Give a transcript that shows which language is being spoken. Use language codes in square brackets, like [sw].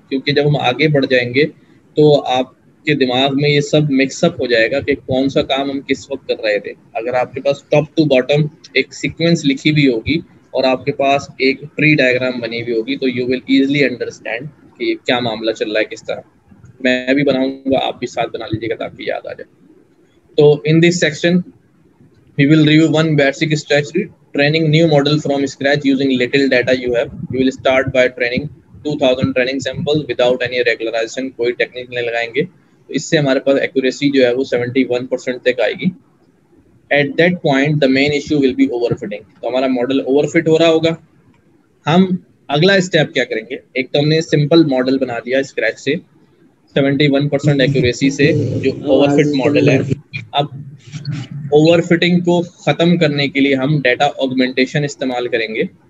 [hi] क्योंकि जब हम आगे बढ़ जाएंगे तो आपके दिमाग में ये सब मिक्सअप हो जाएगा कि कौन सा काम हम किस वक्त कर रहे थे। अगर आपके पास टॉप टू बॉटम एक सीक्वेंस लिखी हुई होगी और आपके पास एक ट्री डायग्राम बनी हुई होगी तो [en] you will easily understand [hi] कि क्या मामला चल रहा है, किस तरह। मैं भी बनाऊंगा, आप भी साथ बना लीजिएगा ताकि याद आ जाए। [en] तो in this section we will review one basic strategy, training new model from scratch using little data you have. You will start by training 2000 training samples without any regularization, [hi] कोई टेक्निक नहीं लगाएंगे, तो इससे हमारे पास एक्यूरेसी जो है वो 71% तक आएगी. [en] At that point the main issue will be overfitting. [hi] तो हमारा मॉडल ओवरफिट हो रहा होगा. हम अगला स्टेप क्या करेंगे, एक तो हमने सिंपल मॉडल बना दिया स्क्रैच से 71% एक्यूरेसी से जो ओवरफिट मॉडल है. अब ओवरफिटिंग को खत्म करने के लिए हम डेटा ऑगमेंटेशन इस्तेमाल करेंगे.